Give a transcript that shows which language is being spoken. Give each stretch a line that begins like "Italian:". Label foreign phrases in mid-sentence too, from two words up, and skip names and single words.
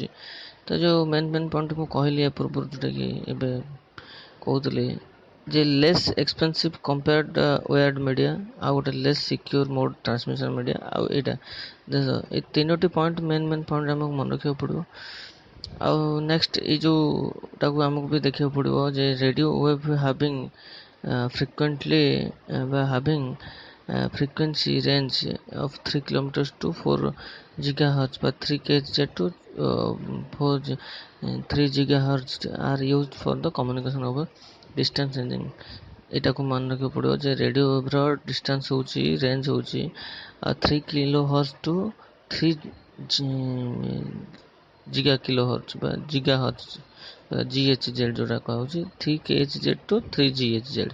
Odia: ତ ଯେଉଁ
English: main point
Odia: ମୁଁ କହିଲି ୟା ପୂର୍ବରୁ, ଯେଉଁଟାକି ଏବେ କହୁଥିଲି ଯେ
English: less expensive compared wired media,
Odia: ଆଉ ଗୋଟେ
English: less secure mode transmission media,
Odia: ଆଉ ଏଇଟା ଏଇ ତିନୋଟି
English: point main point
Odia: ଆମକୁ ମନେ ରଖିବାକୁ ପଡ଼ିବ। ଆଉ ନେକ୍ସଟ ଏଇ ଯେଉଁଟାକୁ ଆମକୁ ବି ଦେଖିବାକୁ ପଡ଼ିବ ଯେ
English: radio wave having frequently ବା ହାଭିଂ frequency range of 3 kilometers to 4 gigahertz by 3 kHz to 3 gigahertz are used for the communication over distance ranging।
Odia: ଏଟାକୁ ମନେ ରଖିବାକୁ ପଡ଼ିବ ଯେ ରେଡ଼ିଓ ୱେବ୍ର ଡିଷ୍ଟାନ୍ସ ହେଉଛି, ରେଞ୍ଜ ହେଉଛି 3
English: kilohertz to 3 giga kilohertz
Odia: ବା ଜିଗାହର୍ଟ୍ଜ, GHz ଯେଉଁଟା କୁହାହେଉଛି 3 kHz ଟୁ 3 GHz।